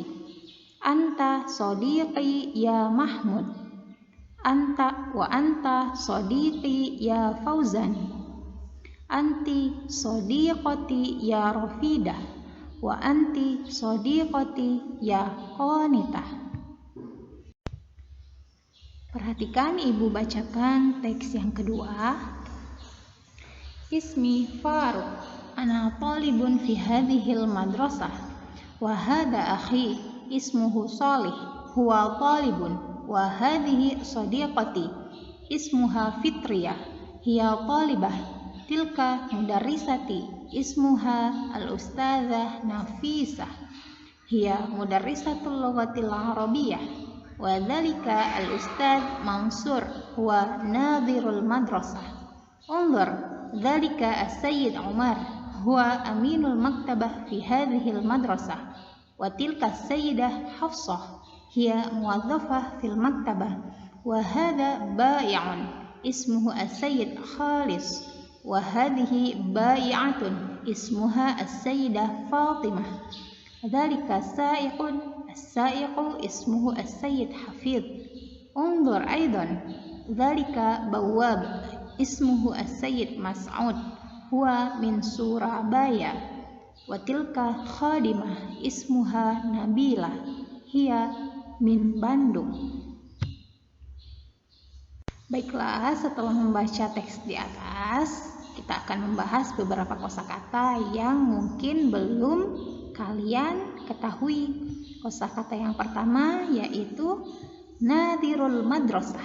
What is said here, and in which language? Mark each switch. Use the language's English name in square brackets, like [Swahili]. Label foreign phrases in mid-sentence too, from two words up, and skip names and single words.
[Arabic] أنت صديقي يا محمود. أنت وأنت صديقي يا فوزان. أنتِ صديقتي يا رفيدة وأنتِ صديقتي يا قانتة. [Indonesian] Perhatikan ibu bacakan teks yang kedua. [Arabic] اسمي فاروق. أنا طالبٌ في هذه المدرسة وهذا أخي اسمه صالح هو طالبٌ وهذه صديقتي اسمها فطرية هي طالبة. تلك مدرستي اسمها الأستاذة نفيسة هي مدرسة اللغة العربية وذلك الأستاذ منصور هو ناظر المدرسة. انظر ذلك السيد عمر هو أمين المكتبة في هذه المدرسة وتلك السيدة حفصة هي موظفة في المكتبة وهذا بائعٌ اسمه السيد خالص وهذه بائعةٌ اسمها السيدة فاطمة. ذلك سائقٌ السائقُ اسمه السيد حفيظ. انظر أيضا ذلك بواب اسمه السيد مسعود هو من سورابايا وتلك خادمة اسمها نبيلة هي من باندونغ. [Indonesian] Baiklah, setelah membaca teks di atas, kita akan membahas beberapa kosakata yang mungkin belum kalian ketahui. Kosakata yang pertama yaitu [Arabic] ناظر المدرسة.